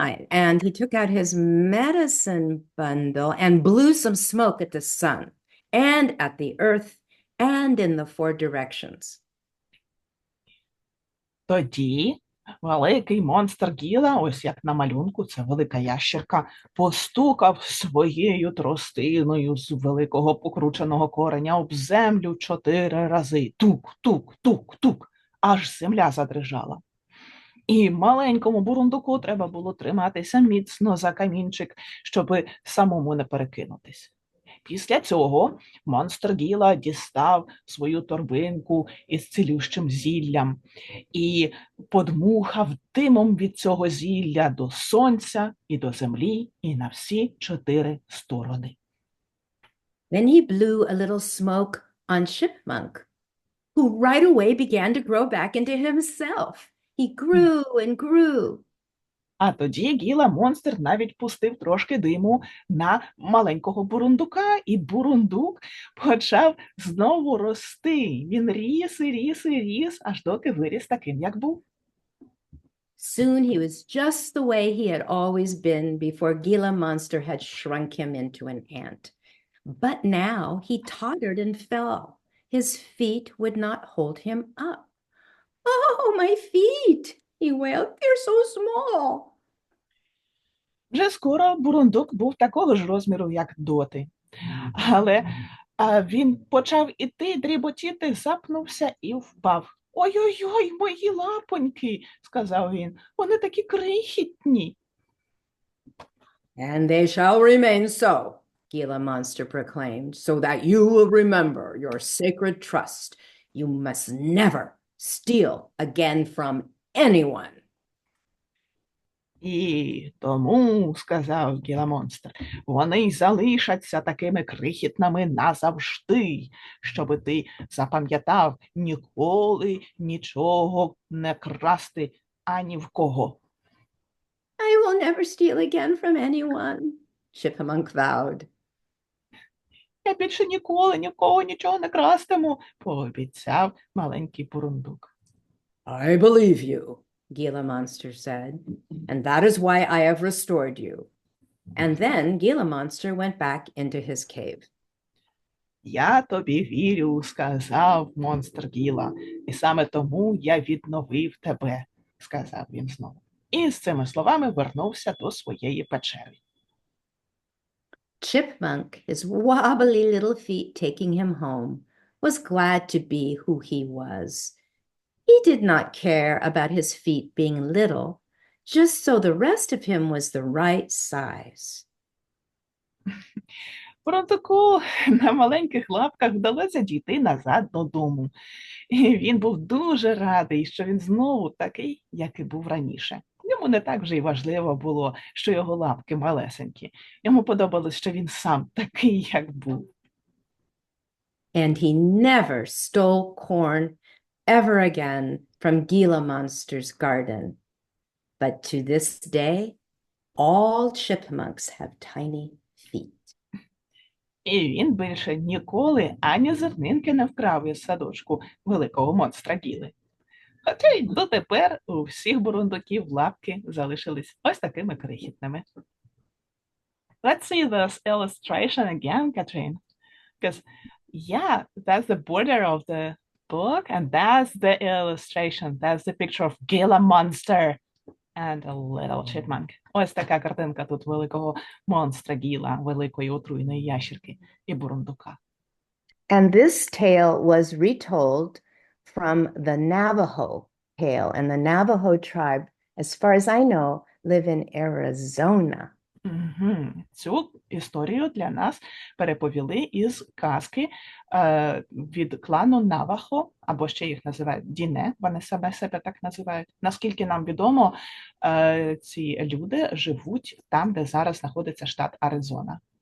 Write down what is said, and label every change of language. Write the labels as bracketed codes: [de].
[en] And he took out his medicine bundle and blew some smoke at the sun and at the earth and in the 4 directions. [uk] Тоді великий монстр Гіла, ось як на малюнку, це велика ящерка, постукав своєю тростиною з великого покрученого кореня об землю 4 рази. Тук, аж земля задрижала. І маленькому бурундуку треба було триматися міцно за камінчик, щоби самому не перекинутись. Після цього монстр Гіла дістав свою торбинку із цілющим зіллям і подмухав димом від цього зілля до сонця і до землі і на всі 4 сторони. [en] Then he blew a little smoke on Chipmunk, who right away began to grow back into himself. He grew and grew. [uk] А тоді Гіла-монстр навіть пустив трошки диму на маленького бурундука, і бурундук почав знову рости. Він ріс, аж доки виріс таким, як був. [en] Soon he was just the way he had always been before Gila Monster had shrunk him into an ant. But now he tottered and fell. His feet would not hold him up. Oh, my feet, he wailed, they're so small. [uk] Вже скоро бурундук був такого ж розміру, як доти. Але він почав іти, дріботіти, запнувся і впав. Ой-ой-ой, мої лапоньки, сказав він, вони такі крихітні. [en] And they shall remain so, Gila Monster proclaimed, so that you will remember your sacred trust. You must never steal again from anyone. [uk] І тому, сказав Гіла-монстр, вони й залишаться такими крихітними назавжди, щоби ти запам'ятав ніколи нічого не красти ані в кого. [en] I will never steal again from anyone, Chipmunk vowed. [uk] Я більше ніколи ні в кого нічого не крастиму, пообіцяв маленький бурундук. [en] I believe you. Gila Monster said, and that is why I have restored you. And then Gila Monster went back into his cave. [uk] Я тобі вірю, сказав монстр Гіла, і саме тому я відновив тебе, сказав він знову. І з цими словами вернувся до своєї печери. [en] Chipmunk, his wobbly little feet taking him home, was glad to be who he was. He did not care about his feet being little, just so the rest of him was the right size. [uk] Бурундуку на маленьких лапках вдалося дійти назад додому. І він був дуже радий, що він знову такий, як і був раніше. Йому не так вже й важливо було, що його лапки малесенькі. Йому подобалось, що він сам такий, як був. [en] And he never stole corn ever again from Gila Monster's garden. But to this day, all chipmunks have tiny feet. [uk] І він більше ніколи ані зернинки не вкрав із садочку великого монстра Гіли. Хоча й дотепер у всіх бурундуків лапки залишились ось такими крихітними. [en] Let's see this illustration again, Katharine. Because, yeah, that's the border of the book, and that's the illustration. That's the picture of Gila monster and a little chipmunk. [uk] Ось така картинка тут великого монстра Гіла, великої отруйної ящерки і бурундука. [en] And this tale was retold from the Navajo tale. And the Navajo tribe, as far as I know, live in Arizona. [uk] Цю історію для нас переповіли із казки від клану Навахо, або ще їх називають Діне, вони себе так називають. Наскільки нам відомо, ці люди живуть там, де зараз знаходиться штат Аризона.